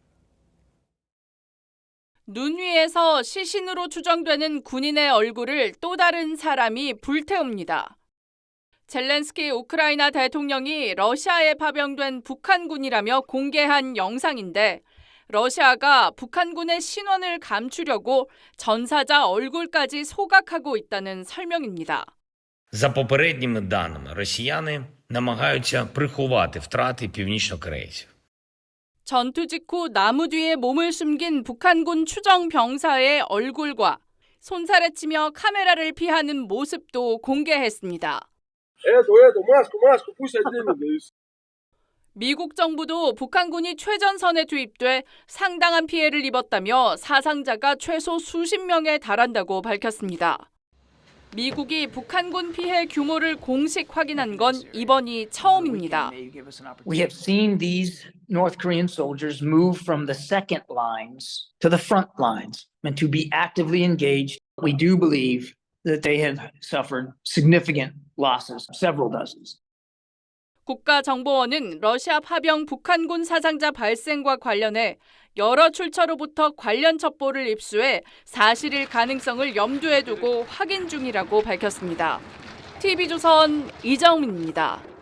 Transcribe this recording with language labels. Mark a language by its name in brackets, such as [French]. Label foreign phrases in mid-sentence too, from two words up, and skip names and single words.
[Korean] 눈 위에서 시신으로 추정되는 군인의 얼굴을 또 다른 사람이 불태웁니다. 젤렌스키 우크라이나 대통령이 러시아에 파병된 북한군이라며 공개한 영상인데 러시아가 북한군의 신원을 감추려고 전사자 얼굴까지 소각하고 있다는 설명입니다. [Ukrainian] За попередніми даними, росіяни намагаються приховати втрати північнокорейців. [Korean] 전투 직후 나무 뒤에 몸을 숨긴 북한군 추정 병사의 얼굴과 손살에 치며 카메라를 피하는 모습도 공개했습니다. 미국 정부도 북한군이 최전선에 투입돼 상당한 피해를 입었다며 사상자가 최소 수십 명에 달한다고 밝혔습니다. 미국이 북한군 피해 규모를 공식 확인한 건 이번이 처음입니다. [English] We have seen these North Korean soldiers move from the second lines to the front lines and to be actively engaged. We do believe that they have suffered significant losses, several dozens. [Korean] 국가정보원은 러시아 파병 북한군 사상자 발생과 관련해 여러 출처로부터 관련 첩보를 입수해 사실일 가능성을 염두에 두고 확인 중이라고 밝혔습니다. TV조선 이정민입니다.